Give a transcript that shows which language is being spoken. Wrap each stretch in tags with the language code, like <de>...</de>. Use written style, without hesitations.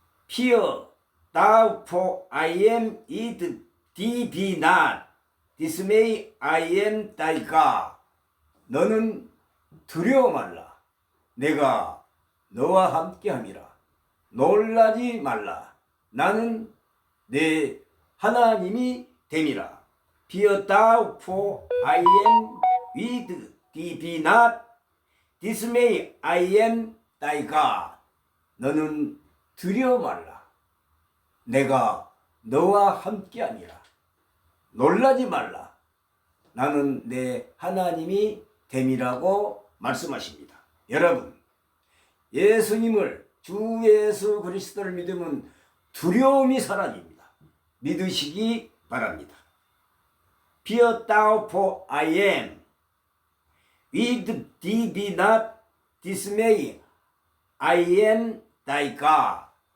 <en>Fear thou for I am it thee be not dismay I am thy God.</en> <ko>너는 두려워 말라. 내가 너와 함께 함이라. 놀라지 말라. 나는 내 하나님이 됨이라.</ko> <en>Fear thou for I am with thee be not dismay I am thy God.</en> <ko>너는 두려워 말라. 내가 너와 함께 함이라. 놀라지 말라. 나는 내 하나님이 됨이라고 말씀하십니다. 여러분, 예수님을 주 예수 그리스도를 믿으면 두려움이 사라집니다. 믿으시기 바랍니다.</ko> <en>Fear thou for I am with thee be not dismay I am thy God.</en>